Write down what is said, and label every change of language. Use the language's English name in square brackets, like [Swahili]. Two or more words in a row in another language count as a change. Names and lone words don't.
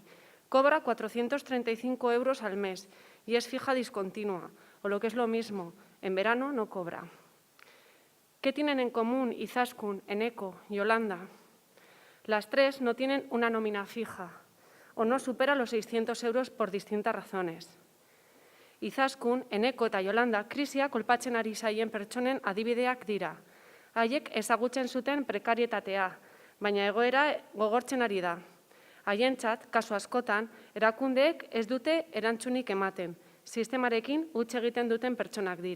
[Spanish] Cobra 435 € al mes y es fija discontinua, o lo que es lo mismo, en verano no cobra. ¿Qué tienen en común Izaskun, Eneko y Yolanda? Las tres no tienen una nómina fija o no supera los 600 € por distintas razones. [Basque] Izaskun, Eneko eta Yolanda krisia kolpatzen ari zaien pertsonen adibideak dira. Haiek ezagutzen zuten prekarietatea, baina egoera gogortzen ari da. Haientzat, kasu askotan, erakundeek ez dute erantzunik ematen, sistemarekin huts egiten duten pertsonak dira.